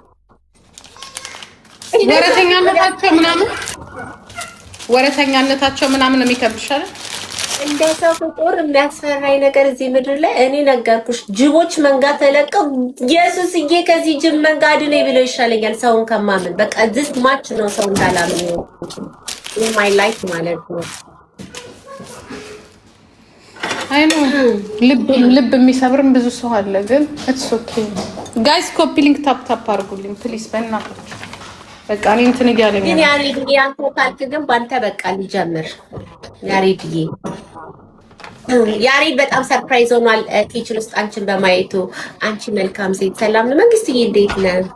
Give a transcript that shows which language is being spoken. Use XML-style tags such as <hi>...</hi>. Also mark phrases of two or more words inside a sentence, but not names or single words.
<am>ወረተኛነታቸው ምናምን የሚከብድሻል። እንደ ሰው ፍጡር የሚያስፈራኝ ነገር እዚህ ምድር ላይ እኔ ነገርኩሽ። ጅቦች መንጋ ተለቀው ኢየሱስዬ ከዚህ ጅብ መንጋ አድነኝ ብለው ይሻለኛል ሰውን ከማምን። በቃ</am> <en>this much</en> <am>ነው ሰው እንዳላምን</am> <en>in my life</en> <am>ማለት ነው።</am> <en>I know</en> <am>ልብ የሚሰብርም ብዙ ሰው አለ፣ ግን</am> <en>it's okay guys copy link</en> <am>ታፕ አድርጉልኝ ፕሊዝ በእናታችሁ። በቃ እኔ እንትን እያለኝ ግን ያሬድዬ አንተ ካልክ ግን ባንተ በቃ ልጀምር። ያሬድ በጣም ሰርፕራይዝ ሆኗል ኪችን ውስጥ አንቺን በማየቱ። አንቺ መልካም ሴት። ሰላም ነው መንግስትዬ፣ እንዴት ነህ?</am>